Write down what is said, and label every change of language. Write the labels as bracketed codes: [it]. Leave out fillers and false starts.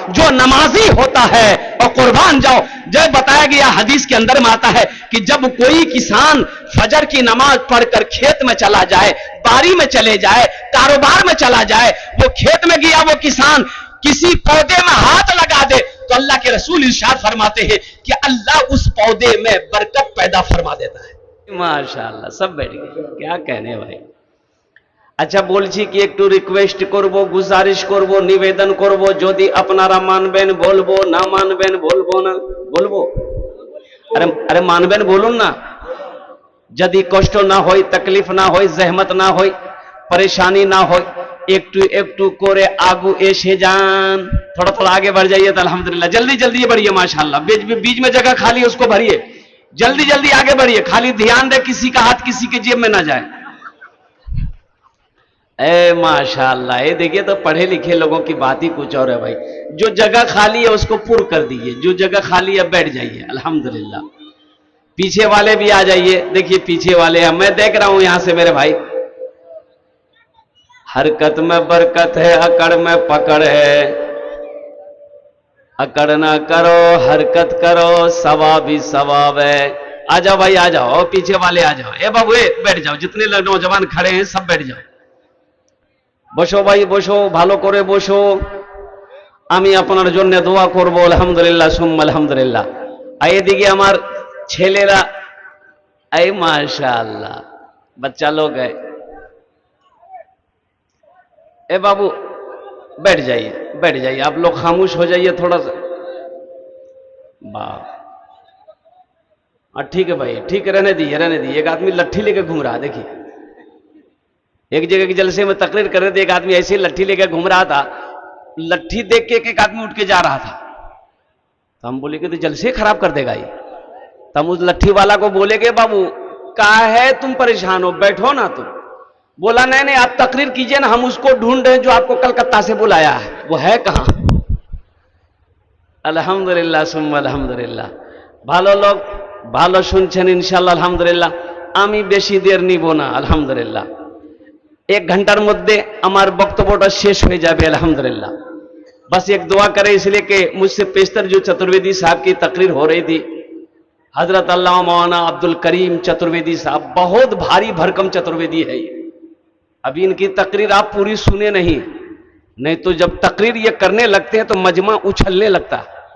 [hi] जो नमाजी होता है, और कुर्बान जाओ, जब बताया गया हदीस के अंदर में आता है कि जब कोई किसान फजर की नमाज पढ़कर खेत में चला जाए, बारी में चले जाए, कारोबार में चला जाए, वो खेत में गया वो किसान किसी पौधे में हाथ लगा दे तो अल्लाह के रसूल इरशाद फरमाते हैं कि अल्लाह उस पौधे में बरकत पैदा फरमा देता है। माशाअल्लाह, सब बैठ गए, क्या कहने भाई। [bn] अच्छा बोलছি কি একটু রিকোয়েস্ট করব, গুজারিশ করব, নিবেদন করব, যদি আপনারা মানবেন বলবো, না মানবেন বলবো না, বলবো? আরে আরে মানবেন বলুন না। যদি কষ্ট না হয়, তকলিফ না হয়, জহমত না হয়, [hi] परेशानी ना हो, [bn] একটু একটু করে आगू এসে जान, [hi] थोड़ा थोड़ा आगे बढ़ जाइए [bn] तो अल्हम्दुलिल्लाह। [hi] जल्दी जल्दी बढ़िए माशाअल्लाह, बीच में जगह खाली है उसको भरिए, जल्दी जल्दी आगे बढ़िए, खाली ध्यान दे किसी का हाथ किसी के जेब में ना जाए। ए माशाअल्लाह, ये देखिए तो पढ़े लिखे लोगों की बात ही कुछ और है भाई। जो जगह खाली है उसको पूर्ण कर दीजिए, जो जगह खाली है बैठ जाइए अल्हम्दुलिल्लाह। पीछे वाले भी आ जाइए, देखिए पीछे वाले हैं, मैं देख रहा हूं यहां से मेरे भाई। हरकत में बरकत है, अकड़ में पकड़ है, अकड़ ना करो हरकत करो, सवाब ही सवाब है। आ जाओ भाई, आ जाओ, पीछे वाले आ जाओ। ए बाबू बैठ जाओ, जितने नौजवान खड़े हैं सब बैठ जाओ। [bn] বসো ভাই বসো, ভালো করে বসো, আমি আপনার জন্য দোয়া করব। আলহামদুলিল্লাহ সুম্মা আলহামদুলিল্লাহ। আর এদিকে আমার ছেলেরা, এই মাশাআল্লাহ [hi] बच्चा लोग है। ए बाबू बैठ जाइए, बैठ जाइए, आप लोग खामोश हो जाइए थोड़ा सा। वाह, ठीक है भाई, ठीक है, रहने दीजिए रहने दीजिए। एक आदमी लट्ठी लेके घूम रहा है, देखिए एक जगह के जलसे में तकरीर कर रहे थे, एक आदमी ऐसे लट्ठी लेकर घूम रहा था, लट्ठी देख के एक आदमी उठ के जा रहा था, तो हम बोले कि तो जलसे खराब कर देगा ये। तो हम उस लट्ठी वाला को बोले कि बाबू क्या है तुम परेशान हो, बैठो ना तुम। बोला नहीं नहीं आप तकरीर कीजिए ना, हम उसको ढूंढ रहे हैं जो आपको कलकत्ता से बुलाया है, वो है कहां। अल्हम्दुलिल्लाह सुम्मा अल्हम्दुलिल्लाह। [bn] ভালো লোক ভালো শুনছেন ইনশাআল্লাহ আলহামদুলিল্লাহ। আমি বেশি দের নিব না আলহামদুলিল্লাহ। एक घंटार मध्य আমার বক্তব্যটা শেষ হয়ে যাবে अल्हम्दुलिल्लाह। [hi] बस एक दुआ करें, इसलिए कि मुझसे पेशतर जो चतुर्वेदी साहब की तकरीर हो रही थी, हजरत अल्लामा मौलाना अब्दुल करीम चतुर्वेदी साहब, बहुत भारी भरकम चतुर्वेदी है ये। अभी इनकी तकरीर आप पूरी सुने नहीं तो जब तकरीर ये करने लगते हैं तो मजमा उछलने लगता है।